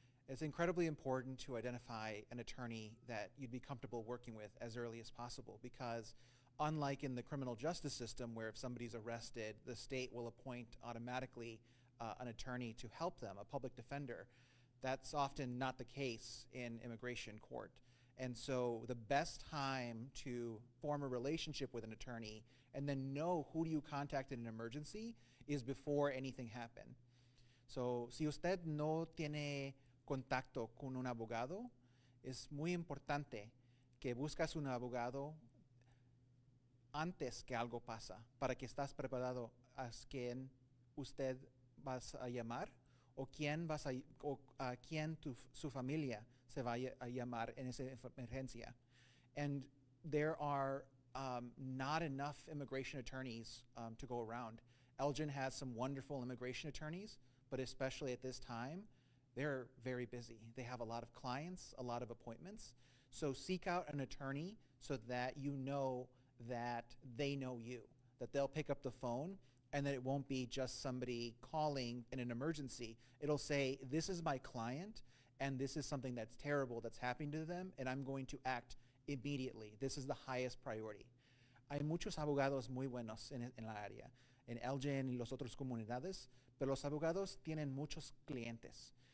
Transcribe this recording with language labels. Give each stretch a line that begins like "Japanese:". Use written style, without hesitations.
English: It's incredibly important to identify an attorney that you'd be comfortable working with as early as possible, because unlike in the criminal justice system, where if somebody's arrested, the state will appoint automatically an attorney to help them, a public defender. That's often not the case in immigration court. And so the best time to form a relationship with an attorney and then know who do you contact in an emergency is before anything happened.
Spanish: So si usted no tiene contacto con un abogado, es muy importante que buscas un abogado antes que algo pasa, para que estás preparado a quién usted vas a llamar o a quién su familia se va a llamar en esa emergencia.
English: And there are not enough immigration attorneys to go around. Elgin has some wonderful immigration attorneys, but especially at this time, they're very busy. They have a lot of clients, a lot of appointments. So seek out an attorney so that you know that they know you, that they'll pick up the phone and that it won't be just somebody calling in an emergency. It'll say, this is my client and this is something that's terrible that's happening to them and I'm going to act immediately. This is the highest priority.
Spanish: Hay muchos abogados muy buenos en la área, en LGN y los otros comunidades, pero los abogados tienen muchos clientes.